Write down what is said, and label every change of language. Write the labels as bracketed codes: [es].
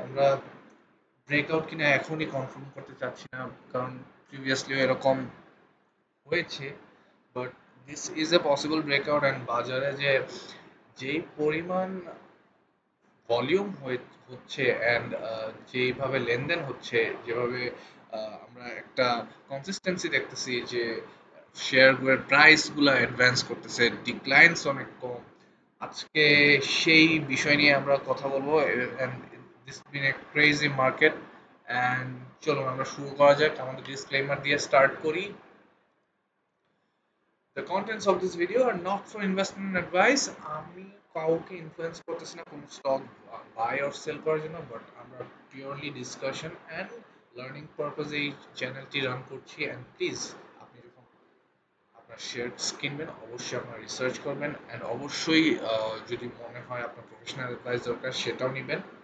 [bn] আমরা ব্রেকআউট কিনা এখনই কনফার্ম করতে চাচ্ছি না, কারণ প্রিভিয়াসলিও এরকম হয়েছে, [en] but this is a possible breakout [bn] and বাজারে যেই পরিমাণ ভলিউম হচ্ছে অ্যান্ড যেইভাবে লেনদেন হচ্ছে, যেভাবে আমরা একটা কনসিস্টেন্সি দেখতেছি যে শেয়ারগুলোর প্রাইসগুলো অ্যাডভান্স করতেছে, ডিক্লাইনস অনেক কম। আজকে সেই বিষয় নিয়ে আমরা কথা বলবো [en] And this been a crazy market. [bn] And চলুন আমরা শুরু করা যাক, আমাদের ডিসক্লেমার দিয়ে স্টার্ট করি। [en] The contents of this video are not for investment advice. [bn] আমি কাউকে ইনফ্লুয়েন্স করতেছি না কোনো স্টক [en] buy or sell [bn] করার জন্য, বাট আমরা পিওরলি ডিসকাশন অ্যান্ড লার্নিং পারপাসে এই চ্যানেলটি রান করছি। অ্যান্ড প্লিজ, আপনি যখন আপনার শেয়ারস কিনবেন অবশ্যই আপনার রিসার্চ করবেন অ্যান্ড অবশ্যই যদি মনে হয় আপনার প্রফেশনাল অ্যাডভাইস দরকার সেটাও নেবেন।